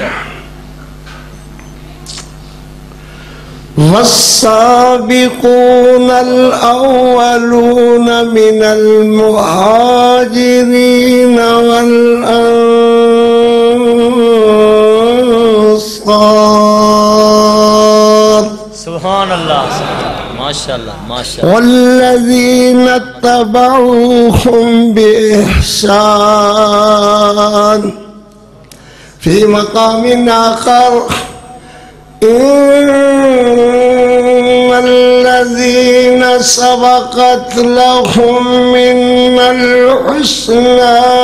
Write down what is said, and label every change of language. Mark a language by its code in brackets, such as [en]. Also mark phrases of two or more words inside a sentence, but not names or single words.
[ar] والسابقون الأولون من المهاجرين والأنصار. سبحان اللہ. ماشاءاللہ ماشاءاللہ. والذين اتبعوهم بإحسان. في مقام آخر إن الذين سبقت لهم من الحسنى